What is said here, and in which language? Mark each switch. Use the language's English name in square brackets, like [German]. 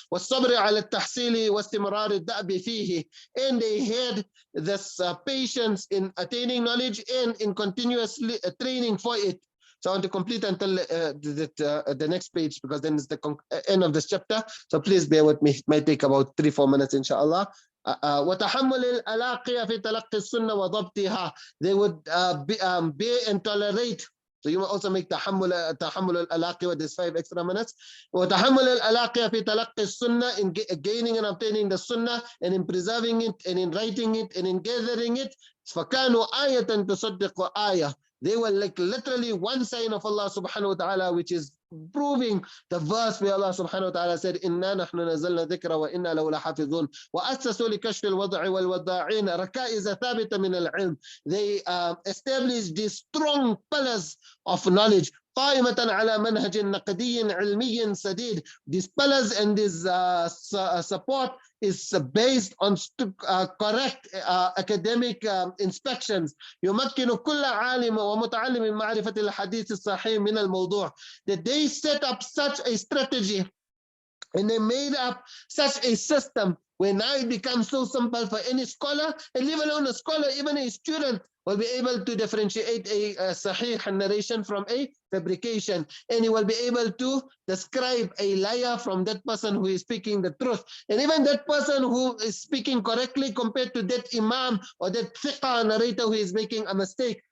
[Arabic] والصبر على التحصيل واستمرار الدأب فيه, [English] and they had this patience in attaining knowledge and in continuously training for it. So I want to complete until the next page, because then it's the end of this chapter. So please bear with me. It might take about 3-4 minutes, inshallah. [Arabic] وتحمل الألاقي في تلقي السنة وضبطها. [English] They would bear and tolerate. So you also make [Arabic] تحمل الألاقي [English] with these 5 extra minutes. [Arabic] وتحمل الألاقي في تلقي السنة, [English] in gaining and obtaining the sunnah, and in preserving it, and in writing it, and in gathering it. [Arabic] فكانوا آية تصدق آية. [English] They were like literally one sign of Allah subhanahu wa ta'ala, which is proving the verse where Allah subhanahu wa ta'ala said, [Arabic] إِنَّا نَحْنُ نَزَّلْنَا ذِكْرَ وَإِنَّا لَهُ لَحَافِظُونَ وَأَسَّسُوا لِكَشْفِ الْوَضْعِ وَالْوَضَّاعِينَ رَكَائِزَ ثَابِتَةً مِنَ الْعِلْمِ. [English] They established these strong pillars of knowledge, [Arabic] قائمة على منهج نقدي علمي سديد. [English] These pillars and this support is based on correct academic inspections. [Arabic] يمكن كل عالم ومتعلم من معرفة الحديث الصحيح من الموضوع. [English] That they set up such a strategy, and they made up such a system where now it becomes so simple for any scholar, and leave alone a scholar, even a student will be able to differentiate a sahih narration from a fabrication, and he will be able to describe a liar from that person who is speaking the truth, and even that person who is speaking correctly compared to that imam or that thiqa narrator who is making a mistake.